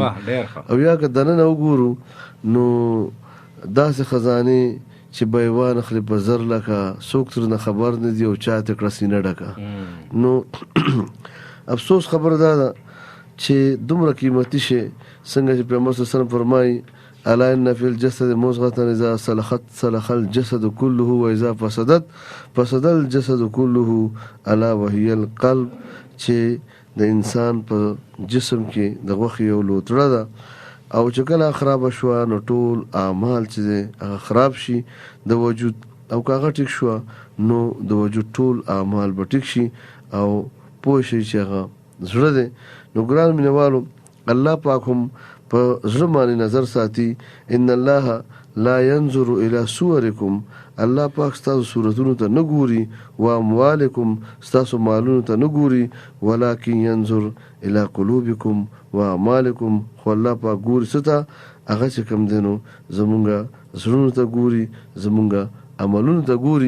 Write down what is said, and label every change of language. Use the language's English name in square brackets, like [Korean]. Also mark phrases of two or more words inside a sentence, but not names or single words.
[Pashto] او یا که دننه وګورو نو داسې خزانې چې بیوان اخلي په زر لکه، څوک ترنه خبر نه دي او چا ته کړه سینه ډکه. نو افسوس خبره دا ده چې دومره قیمتي شی څنګه چې پیغمبر صلی الله علیه وسلم فرمایي [Arabic] الا ان فی الجسد مضغة اذا صلحت صلح الجسد كله واذا فسد الجسد كله الا وهي القلب، [Pashto] چې د انسان په جسم کې د غوښې یو لوتړه ده او چې کله خرابه شوه نو ټول اعمال چې دی هغه خراب شي د وجود، او که هغه ټیک شوه نو د وجود ټول اعمال به ټیک شي او پوه شي چې هغه زړه دی. نو ګران مینوالو الله پاک هم په زړه باندې نظر ساتي. [Arabic] ان الله لا ينظر الى صورکم، [Pashto] الله پاک ستاسو صورتونو ته نه ګوري، [Arabic] و اموالکم [Pashto] ستاسو مالونو ته نه ګوري، [Arabic] ولکن ينظر الى قلوبکم و اعمالکم، [Pashto] خو الله پاک ګوري څه ته؟ هغه چې کوم دی نو زمونږه زړونو ته ګوري، زمونږه عملونو ته ګوري.